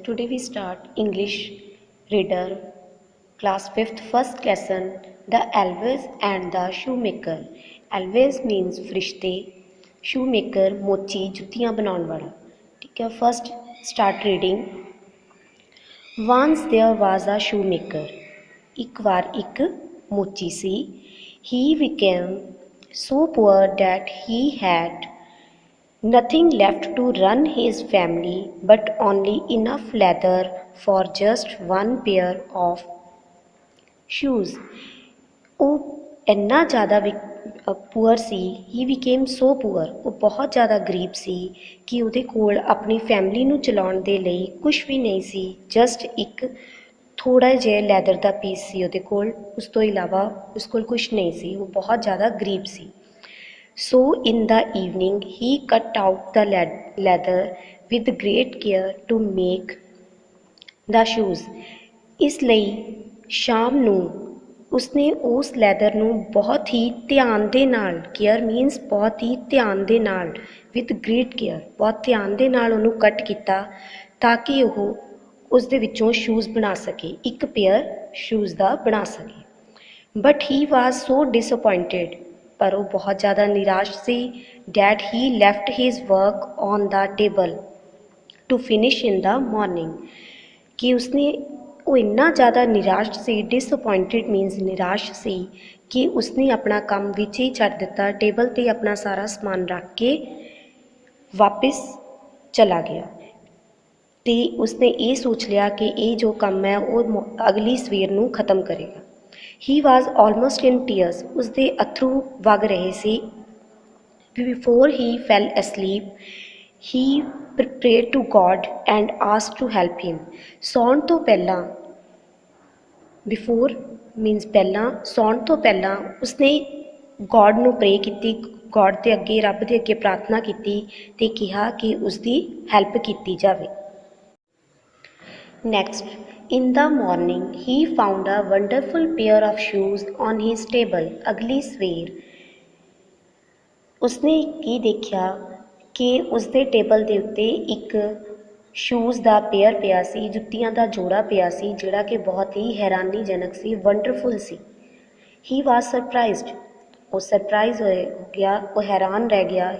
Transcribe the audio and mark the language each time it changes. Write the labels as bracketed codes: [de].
[en] Today we start English reader class 5th first lesson The Elves and the Shoemaker. [hi] Elves means फरिश्ते, shoemaker मोची जुत्तियां बनाने वाला. ठीक है. [en] First start reading. Once there was a shoemaker. [pa] एक बार एक मोची सी. [en] He became so poor that he had nothing left to run his family but only enough leather for just one pair of shoes. [pa] ਉਹ ਇੰਨਾ ਜ਼ਿਆਦਾ poor ਸੀ [en] he became so poor, [pa] ਉਹ ਬਹੁਤ ਜ਼ਿਆਦਾ ਗਰੀਬ ਸੀ ਕਿ ਉਹਦੇ ਕੋਲ ਆਪਣੀ ਫੈਮਿਲੀ ਨੂੰ ਚਲਾਉਣ ਦੇ ਲਈ ਕੁਝ ਵੀ ਨਹੀਂ ਸੀ, ਜਸਟ ਇੱਕ ਥੋੜ੍ਹਾ ਜਿਹਾ ਲੈਦਰ ਦਾ ਪੀਸ ਸੀ ਉਹਦੇ ਕੋਲ, ਉਸ ਤੋਂ ਇਲਾਵਾ ਉਸ ਕੋਲ ਕੁਝ ਨਹੀਂ ਸੀ, ਉਹ ਬਹੁਤ ਜ਼ਿਆਦਾ ਗਰੀਬ ਸੀ. [en] So in the evening he cut out the leather with great care to make the shoes. [pa] ਇਸ ਲਈ ਸ਼ਾਮ ਨੂੰ ਉਸਨੇ ਉਸ ਲੈਦਰ ਨੂੰ ਬਹੁਤ ਹੀ ਧਿਆਨ ਦੇ ਨਾਲ, ਕੇਅਰ ਮੀਨਸ ਬਹੁਤ ਹੀ ਧਿਆਨ ਦੇ ਨਾਲ, [en] with great care, [pa] ਬਹੁਤ ਧਿਆਨ ਦੇ ਨਾਲ ਉਹਨੂੰ ਕੱਟ ਕੀਤਾ ਤਾਂ ਕਿ ਉਹ ਉਸ ਦੇ ਵਿੱਚੋਂ ਸ਼ੂਜ਼ ਬਣਾ ਸਕੇ, ਇੱਕ ਪੇਅਰ ਸ਼ੂਜ਼ ਦਾ ਬਣਾ ਸਕੇ. [en] but he was so disappointed, [pa] ਪਰ ਉਹ ਬਹੁਤ ਜ਼ਿਆਦਾ ਨਿਰਾਸ਼ ਸੀ. [en] that he left his work on the table to finish in the morning, [pa] ਕਿ ਉਸਨੇ ਉਹ ਇੰਨਾ ਜ਼ਿਆਦਾ ਨਿਰਾਸ਼ ਸੀ, ਡਿਸਅਪੋਇੰਟਡ ਮੀਨਸ ਨਿਰਾਸ਼ ਸੀ, ਕਿ ਉਸਨੇ ਆਪਣਾ ਕੰਮ ਵਿੱਚ ਹੀ ਛੱਡ ਦਿੱਤਾ, ਟੇਬਲ 'ਤੇ ਆਪਣਾ ਸਾਰਾ ਸਮਾਨ ਰੱਖ ਕੇ ਵਾਪਿਸ ਚਲਾ ਗਿਆ. ਅਤੇ ਉਸਨੇ ਇਹ ਸੋਚ ਲਿਆ ਕਿ ਇਹ ਜੋ ਕੰਮ ਹੈ ਉਹ ਅਗਲੀ ਸਵੇਰ ਨੂੰ ਖ਼ਤਮ ਕਰੇਗਾ. [en] He was almost in tears. [pa] ਉਸਦੇ ਅਥਰੂ ਵਗ ਰਹੇ ਸੀ. [en] Before he fell asleep, he prayed to God and asked to help him. [pa] ਸੌਣ ਤੋਂ ਪਹਿਲਾਂ, [en] before means [pa] ਪਹਿਲਾਂ, ਸੌਣ ਤੋਂ ਪਹਿਲਾਂ ਉਸਨੇ ਗੋਡ ਨੂੰ ਪ੍ਰੇ ਕੀਤੀ, ਗੋਡ ਦੇ ਅੱਗੇ, ਰੱਬ ਦੇ ਅੱਗੇ ਪ੍ਰਾਰਥਨਾ ਕੀਤੀ ਅਤੇ ਕਿਹਾ ਕਿ ਉਸਦੀ ਹੈਲਪ ਕੀਤੀ ਜਾਵੇ. [en] Next, in the morning he found a wonderful pair of shoes on his table. [pa] ਅਗਲੀ ਸਵੇਰ ਉਸਨੇ ਕੀ ਦੇਖਿਆ ਕਿ ਉਸਦੇ ਟੇਬਲ ਦੇ ਉੱਤੇ ਇੱਕ ਸ਼ੂਜ਼ ਦਾ ਪੇਅਰ ਪਿਆ ਸੀ, ਜੁੱਤੀਆਂ ਦਾ ਜੋੜਾ ਪਿਆ ਸੀ, ਜਿਹੜਾ ਕਿ ਬਹੁਤ ਹੀ ਹੈਰਾਨੀਜਨਕ ਸੀ, ਵੰਡਰਫੁਲ ਸੀ. [en] he was surprised, [pa] ਉਹ ਸਰਪ੍ਰਾਈਜ਼ ਹੋ ਗਿਆ, ਉਹ ਹੈਰਾਨ ਰਹਿ ਗਿਆ.